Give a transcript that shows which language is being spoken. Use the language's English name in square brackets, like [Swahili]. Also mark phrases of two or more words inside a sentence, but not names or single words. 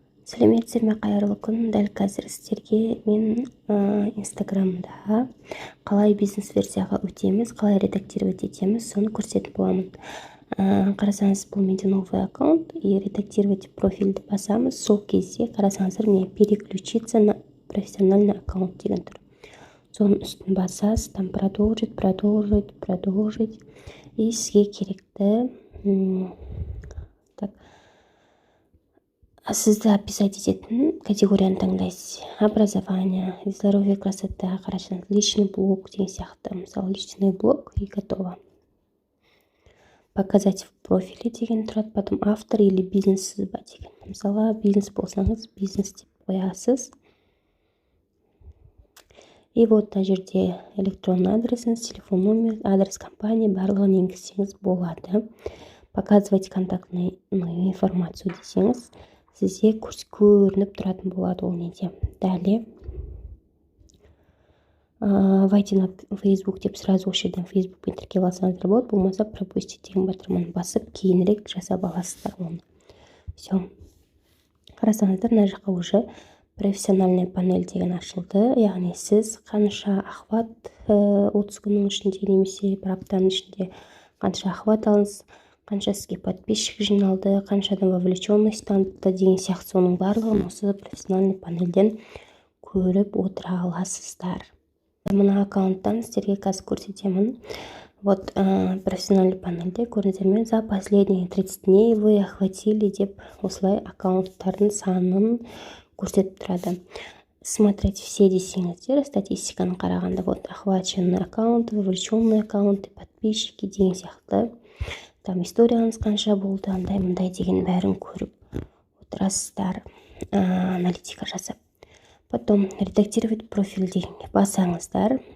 [Kazakh] Сәлеметсіздер ме, қайырлы күн. Дәл қазір сіздерге мен инстаграмда қалай бизнес версияға өтеміз, қалай редактировать етеміз, соны көрсетіп боламын. Қарасаңыз, бұл менде [Russian] новый аккаунт, и редактировать [Kazakh] профильді басамыз. Сол кезде қарасаңыздар, [Russian] мне переключиться на профессиональный аккаунт [Kazakh] деген тұр. Соның үстін басасыз, [Russian] там продолжить, и [Kazakh] сізге керекті сізді описать ететін категорияны таңдайсыз. [Russian] Образование, здоровье, красота, [Kazakh] қарашаңыз, [Russian] личный блог [Kazakh] деген сияқты. [Russian] Мысалы, личный блог и готово. Показать в профиле [Kazakh] деген тұрады, [Russian] потом автор или бизнес [Kazakh] сызба деген. Мысалы, бизнес болсаңыз, бизнес деп қоясыз. [Russian] И вот [Kazakh] мына жерде электронный адресіңіз, телефон номер, [Russian] адрес компании [Kazakh] барлығын енгізсеңіз болады. [Russian] Показывать контактную информацию [Kazakh] десеңіз, сізге көрініп тұратын болады ол неде. [Russian] Далее войти на Facebook [Kazakh] деп сразу осы жерден Facebookпен тіркеліп алсаңыздар болады, болмаса пропустить деген батырманы басып кейінірек жасап аласыздар оны. Все. Қарасаңыздар, мына жаққа [Russian] уже профессиональный панель [Kazakh] деген ашылды. Яғни сіз қанша охват 30 күннің ішінде немесе бір аптаның ішінде қанша охват алыңыз, қанша сізге подписчик жиналды, қаншадан вовлеченность танытты деген сияқты, соның барлығын осы профессиональный панельден көріп отыра аласыздар. Мына аккаунттан сіздерге қазір көрсетемін. [Russian] Вот профессиональный [Kazakh] панельде көрдіңіздер ме, [Russian] за последние 30 дней вы охватили [Kazakh] деп осылай аккаунттардың санын көрсетіп тұрады. [Russian] Смотреть все [Kazakh] десеңіздер, статистиканы қарағанда, [Russian] вот охваченный аккаунт, вовлеченный аккаунт, подписчики [Kazakh] деген сияқты. Там историяңыз қанша болды, андай-мындай деген бәрін көріп отырасыздар, аналитика жасап. [Russian] Потом редактировать профиль [Kazakh] дегенге басаңыздар.